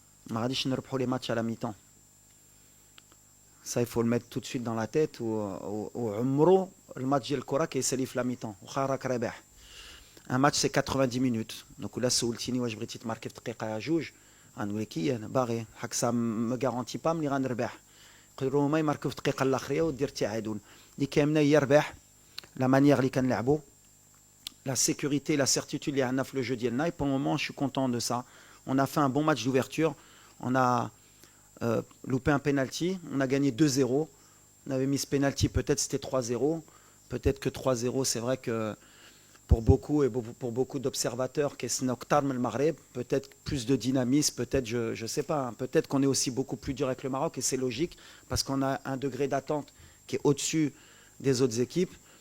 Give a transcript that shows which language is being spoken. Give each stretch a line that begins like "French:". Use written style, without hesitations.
Arabic: ما غاديش نربحوا
French: les matchs à la mi-temps. Ça il faut le mettre tout de suite dans la tête
Arabic: وعمرو الماتش ديال الكره كيسالي في
French: la mi-temps
Arabic: واخا راك رابح.
French: Un match c'est 90 minutes. Donc là
Arabic: سولتيني واش بغيتي تماركي في دقيقه جوج غنقول لك انا باغي حق سا ما غارونتي با ملي غنربح. يقدروا هما يماركوا في الدقيقه الاخريه ودير التعادل. اللي كامله هي ربح
French: la manière
Arabic: اللي كنلعبوا
French: la sécurité la certitude
Arabic: اللي عندنا في
French: le jeu
Arabic: ديالنا
French: et pour le moment je suis content de ça. On a fait un bon match d'ouverture. On a loupé un penalty. On a gagné 2-0. On avait mis ce penalty, peut-être c'était 3-0. Peut-être que 3-0, c'est vrai que pour beaucoup et pour beaucoup d'observateurs, peut-être plus de dynamisme, peut-être, je ne sais pas, hein, peut-être qu'on est aussi beaucoup plus dur avec le Maroc et c'est logique parce qu'on a un degré d'attente qui est au-dessus des autres équipes.